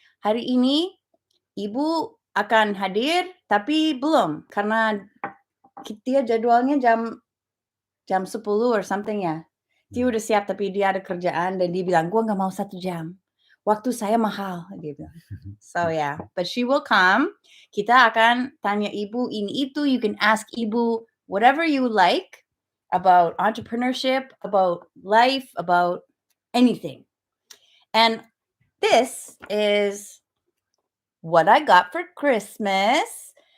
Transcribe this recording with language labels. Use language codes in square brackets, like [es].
[id] Hari ini Ibu akan hadir, tapi belum karena dia jadwalnya jam 10 [en] or something [id] ya. Dia udah siap tapi dia ada kerjaan dan dia bilang gua nggak mau 1 jam. Waktu saya mahal, dia bilang. [en] So yeah, but she will come. [id] Kita akan tanya Ibu ini itu. [en] You can ask Ibu whatever you like about entrepreneurship, about life, about anything. And this is what I got for Christmas.